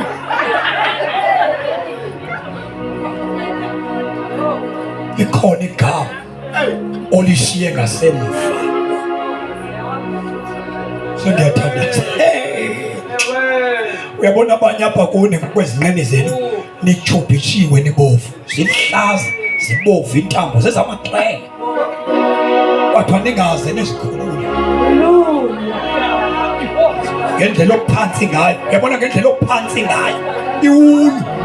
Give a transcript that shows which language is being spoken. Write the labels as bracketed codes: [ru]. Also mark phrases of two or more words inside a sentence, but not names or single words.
[xh] Likhona igama olishiye ngasemva. Sengiyathandaza. Uyabona abanye apha kuni kwezinqeni zenu nichubhishiwe nibovu. Zihlaza, zibovu intambo zezamaxhwele. Kodwa ningaze nizikhulule. Ngendlela ophansi ngayo. Uyabona ngendlela ophansi ngayo. Iwulu.